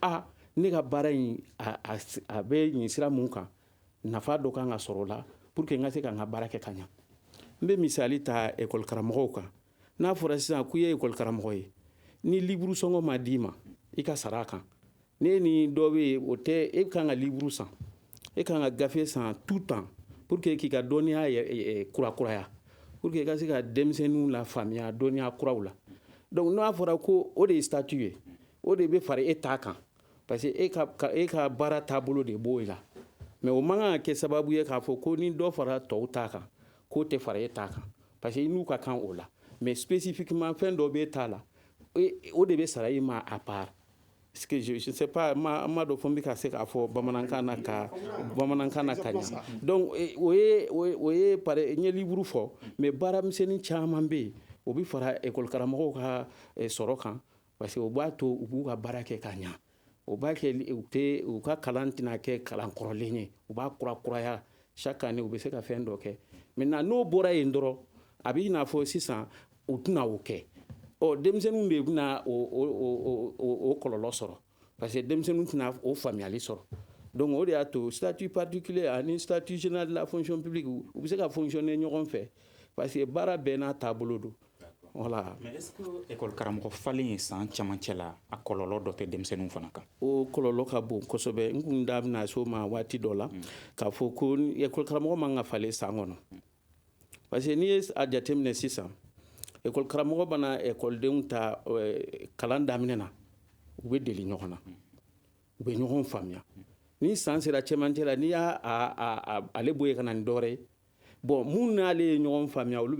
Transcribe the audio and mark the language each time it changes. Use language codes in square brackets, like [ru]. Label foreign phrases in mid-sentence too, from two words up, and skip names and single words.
[bm] ne ka baara in a bɛ nin sira mun kan nafa dɔ kan ka sɔrɔ o la [fr] pour que [bm] n ka se ka n ka baara kɛ ka ɲa n bɛ misali ta école karamɔgɔw kan n'a fɔra sisan k'i ye école karamɔgɔ ye ni livre sɔngɔ ma d'i ma i ka sara a kan ne ni dɔ bɛ yen o tɛ e kan ka livre san e kan ka gafe san [fr] tout temps pour que [bm] k'i ka dɔnniya kurakuraya [fr] pour que [bm] i ka se ka denmisɛnninw la faamuya dɔnniya kuraw la donc n'a fɔra ko o de ye statut ye o de bɛ fara e ta kan [fr] parce que [bm] e ka baara taabolo de b'o la mais o man kan ka kɛ sababu ye k'a fɔ ko ni dɔ fara tɔw ta kan k'o tɛ fara e ta kan parce que i n'u ka kan o la [fr] mais spécifiquement [bm] fɛn dɔ b'e ta la o de bɛ sara i ma [fr] à part parce que je sais pas [bm] ma dɔ fɔ n bɛ ka se k'a fɔ bamanankan na ka ɲa donc o ye n ye livre fɔ mais baaramisɛnnin caman bɛ yen o bɛ fara école karamɔgɔw ka sɔrɔ kan [fr] parce que [bm] o b'a to u b'u ka baara kɛ ka ɲa o b'a kɛ u ka kalan tɛna kɛ kalan kɔrɔlen ye u b'a kurakuraya [fr] chaque année [bm] u bɛ se ka fɛn dɔ kɛ maintenant n'o bɔra yen dɔrɔn a bɛ i n'a fɔ sisan u tɛna o kɛ denmisɛnninw de bɛna o kɔlɔlɔ sɔrɔ [fr] parce que [bm] denmisɛnninw tɛna o faamuyali sɔrɔ donc o de y'a to [fr] statut particulier [bm] ani [fr] statut général de la fonction publique [bm] u bɛ se ka fonctionner ɲɔgɔn fɛ [fr] parce que [bm] baara bɛɛ n'a taabolo don voilà. [fr] Mais est-ce que école [bm] karamɔgɔ falen ye san camancɛ la a kɔlɔlɔ dɔ tɛ denmisɛnninw fana kan o kɔlɔlɔ ka bon kosɛbɛ n kun da bɛna s'o ma waati dɔ la k'a fɔ ko école karamɔgɔ man ka falen san kɔnɔ [fr] parce que [bm] n'i ye a jateminɛ sisan école karamɔgɔ bana écoledenw ta kalan daminɛ na u bɛ deli ɲɔgɔn na u bɛ ɲɔgɔn faamuya ni san sera cɛmancɛ la n'i y'a ale bɔ yen ka na ni dɔwɛrɛ ye bon mun n'ale ye ɲɔgɔn faamuya olu